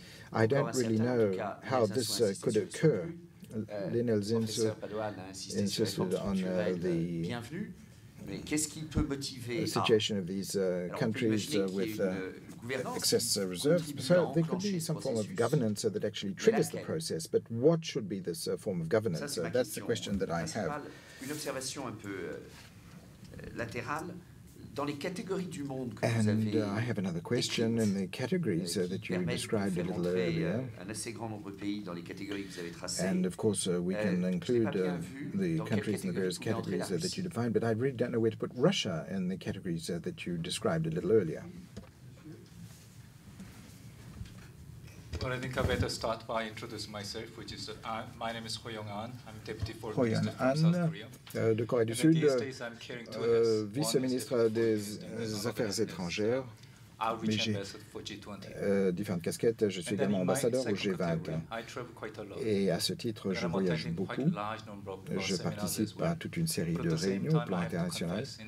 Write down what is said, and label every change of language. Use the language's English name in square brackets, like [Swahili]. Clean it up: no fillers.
[English] I don't really know how this could occur. Lionel Zinsou insisted on the situation of these countries with excess reserves. So there could be some form of governance that actually triggers the process, but what should be this form of governance? That's the question that I have. [French] Une observation un peu latérale. Dans les catégories du monde que vous avez [English] I have another question in the categories that you described a little earlier. [French] Un assez grand nombre de pays dans les catégories que vous avez tracées. [English] And of course, we can include the countries in the various categories that you defined, but I really don't know where to put Russia in the categories that you described a little earlier. Well, I think I better start by introducing myself, which is my name is Ho-Young-an. I'm Deputy Foreign Minister from South Korea. [French] De Corée du Sud, vice-ministre des Affaires étrangères. Mais j'ai différentes casquettes. Je suis également ambassadeur au G20. Et à ce titre, je voyage beaucoup. Je participe à toute une série de réunions au plan international.